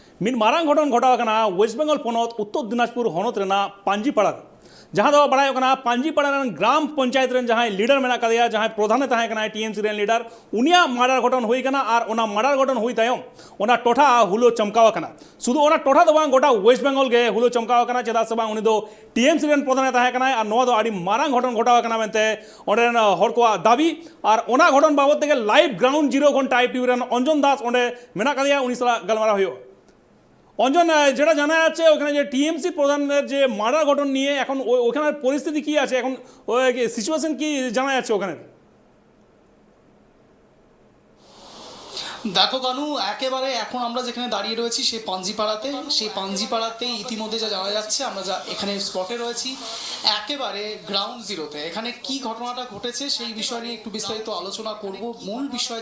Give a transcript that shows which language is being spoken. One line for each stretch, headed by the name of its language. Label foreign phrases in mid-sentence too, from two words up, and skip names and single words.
Santali: ᱢᱤᱫ ᱢᱟᱨᱟᱝ ᱜᱷᱚᱴᱚᱱ ᱜᱷᱚᱴᱟᱣ ᱟᱠᱟᱱᱟ ᱳᱭᱮᱥᱴ ᱵᱮᱝᱜᱚᱞ ᱯᱚᱱᱚᱛ ᱩᱛᱛᱚᱨ ᱫᱤᱱᱟᱡᱽᱯᱩर ᱦᱚᱱᱚᱛ ᱨᱮᱱᱟᱜ ᱯᱟᱸᱡᱤᱯᱟᱲᱟ जहाँ दो बड़ा होना पांजीपाड़ा ग्राम पंचायत रेन जहाँ लीडर मेना कदिया जहाँ प्रधान तहां कना टीएमसी रेन लीडर उनिया मर्डर घटन हुई कना और ओना मर्डर घटन हुई तायम ओना टोठा हुलो चमकाव कना शुधु ओना टोठा दो बांग गोटा वेस्ट बेंगल गे हुलो चमकाव कना चेदा से बांग उनी दो टीएमसी रेन प्रधान तहां कना और नोआ दो आडी मारांग घटन घटाव कना मेनते ओंडेन हर को दाबी और ओना घटन बाबत तेगे
English: live ground zero
Santali: घंटा टीवी रेन अंजन दास ओंडे मेना कदिया उनी सला गलमारा हुयो
Bangla: অঞ্জন যেটা জানা যাচ্ছে ওখানে যে টিএমসি প্রধানের যে মার্ডার ঘটনা নিয়ে এখন ওখানের পরিস্থিতি কি আছে এখন সিচুয়েশন কি জানা যাচ্ছে ওখানে দেখো কানু একেবারে এখন আমরা যেখানে দাঁড়িয়ে রয়েছি সেই পাঞ্জিপাড়াতে ইতিমধ্যে যা জানা যাচ্ছে আমরা যা এখানে স্পটে রয়েছি একেবারে
English: ground zero
Bangla: এখানে কি ঘটনাটা ঘটেছে সেই বিষয় নিয়ে একটু বিস্তারিত আলোচনা করব মূল বিষয়